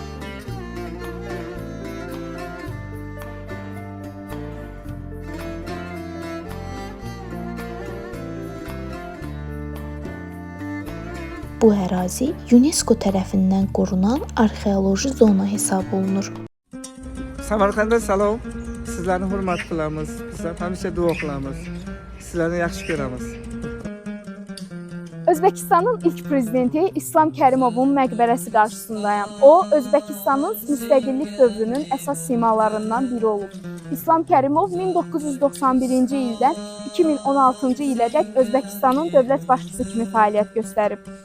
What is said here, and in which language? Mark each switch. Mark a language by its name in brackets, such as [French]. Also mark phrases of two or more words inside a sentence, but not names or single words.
[Azerbaijani] Bu ərazi UNESCO tərəfindən qorunan arxeoloji zona hesab olunur. [Uzbek] Samarqandda salam. Sizlarni hurmat qilamiz. Bizlar hamisha duo qilamiz. Sizlarni yaxshi ko'ramiz. [Azerbaijani] Özbekistanın ilk prezidenti İslam Kərimovun məqbərəsi qarşısındayam. O, Özbekistanın müstəqillik dövrünün əsas simalarından biri olub. İslam Kərimov 1991-ci ildən 2016-cı ilədək Özbekistanın dövlət başçısı kimi fəaliyyət göstərib.